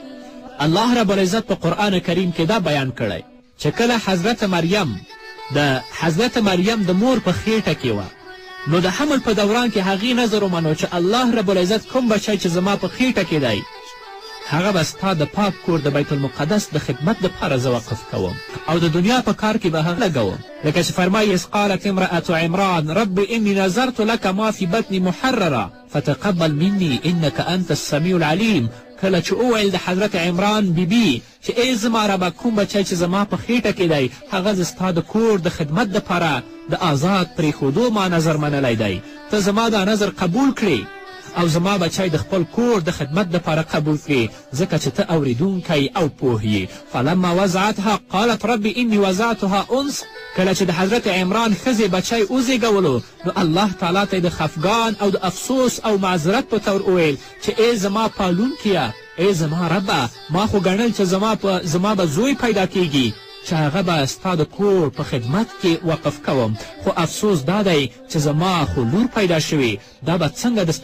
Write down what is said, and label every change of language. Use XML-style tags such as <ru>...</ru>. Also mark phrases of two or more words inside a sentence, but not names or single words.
<ps>الله رب العزت په قرآن کریم کې دا بیان کړی چې کله حضرت مریم د مور په خیټه کې وه نو د حمل په دوران کې هغې نظر ومنو چې الله رب العزت کوم بچی چې زما په خیټه کې دی هغه به ستا د پاک کور د بیت المقدس د خدمت دپاره زه وقف کوم او د دنیا په کار کې به هغه لګوم. لکه چې فرمایي</ps> <ar>اذ قالت امرأة عمران رب انی نظرت لك ما في بطني محررا فتقبل مني انك انت السميع العليم</ar> <ps>کله چې وویل د حضرت عمران بیبي چې ای زما ربه کوم بچی چې زما په خیټه کې دی هغه زه ستا د کور د خدمت دپاره د آزاد پرېښودو ما نظر منلی دی ته زما دا نظر قبول کړې او زما بچی د خپل کور د خدمت دپاره قبول کړي ځکه چې ته اورېدونکی او پوه یې</ps> <ar>فلما وضعتها قالت ربي اني وضعتها انس</ar> <ps>کله چې د حضرت عمران ښځې بچی وزېږولو نو الله تعالی ته د خفګان او د افسوس او معذرت په طور وویل چې ای زما پالونکیه ای زما ربه ما خو ګڼل چې زما به زوی پیدا کیږي چې هغه به ستا د کور په خدمت کې وقف کوم خو افسوس دا دی چې زما خو لور پیدا شوې دا به څنګه د</ps>